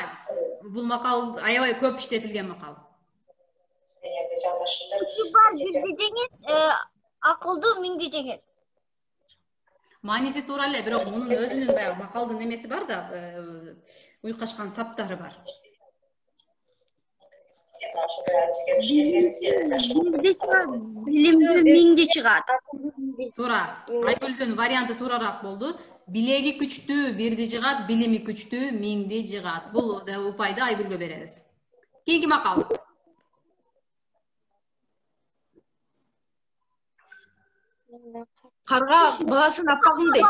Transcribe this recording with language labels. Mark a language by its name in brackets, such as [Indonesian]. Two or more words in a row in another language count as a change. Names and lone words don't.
[Kyrgyz] Бул макал аябай көп иштетилген макал. Бар бекти жеңет, акылдуу миңди жеңет. Мааниси туура эле, бирок мунун өзүнүн баягы макалдын немеси бар да, уйкашкан саптары бар. Билимли миңди жыгат. Туура. Айгүлдүн варианты туурарак болду. Билеги күчтүү бирди жыгат, билими күчтүү миңди жыгат. Бул упайды Айгүлгө беребиз. Кийинки макал. карга баласын аппагым дейт.